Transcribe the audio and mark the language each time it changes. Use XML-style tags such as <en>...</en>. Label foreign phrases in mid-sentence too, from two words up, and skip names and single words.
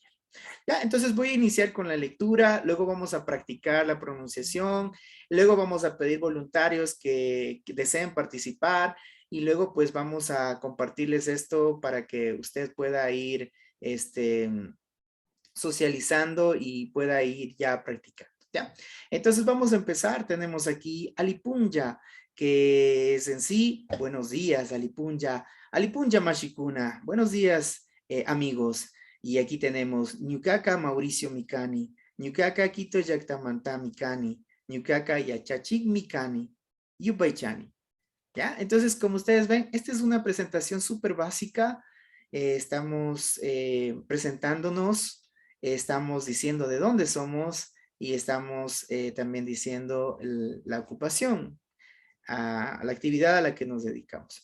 <es>Ya, entonces voy a iniciar con la lectura, luego vamos a practicar la pronunciación, luego vamos a pedir voluntarios que deseen participar y luego pues vamos a compartirles esto para que usted pueda ir socializando y pueda ir ya practicando. ¿Ya? Entonces vamos a empezar, tenemos aquí Alipunja, que es en sí, buenos días Alipunja,</es> <qu>Alipunja Mashikuna,</qu> <es>buenos días amigos. Y aquí tenemos</es> <qu>Ñucaca Mauricio Mikani, Ñucaca Quito Yactamanta Mikani, Ñucaca Yachachik Mikani, Yupaychani.</qu> <es>¿Ya? Entonces, como ustedes ven, esta es una presentación súper básica. Estamos presentándonos, estamos diciendo de dónde somos y estamos también diciendo la ocupación, a la actividad a la que nos dedicamos.</es>